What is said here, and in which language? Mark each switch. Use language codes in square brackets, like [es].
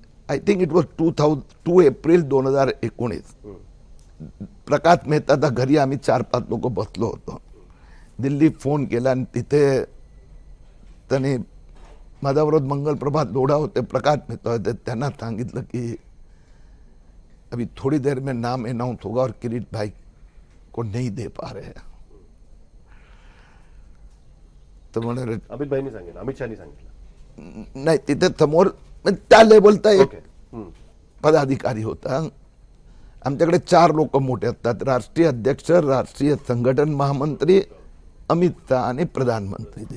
[en] I think it was 2 April 2019. [mr] प्रकाश मेहताच्या घरी आम्ही 4-5 लोक बसलो होतो. दिल्ली फोन केला आणि तिथे त्याने माझ्याबरोबर मंगलप्रभात लोढा होते, प्रकाश मेहता होते. त्यांना सांगितलं की [hi] अभी थोड़ी देर में नाम अनाउंस होगा और किरीट भाई को नहीं दे पा रहे हैं. [mr] तर म्हणाले अमित भाईंनी सांगितलं, अमित शहानी सांगितलं नाही. तिथे समोर त्या लेवलचा एक ओके. पदाधिकारी होता. आमच्याकडे 4 लोक मोठे असतात, राष्ट्रीय अध्यक्ष, राष्ट्रीय संघटन महामंत्री, अमित शहा आणि प्रधानमंत्री.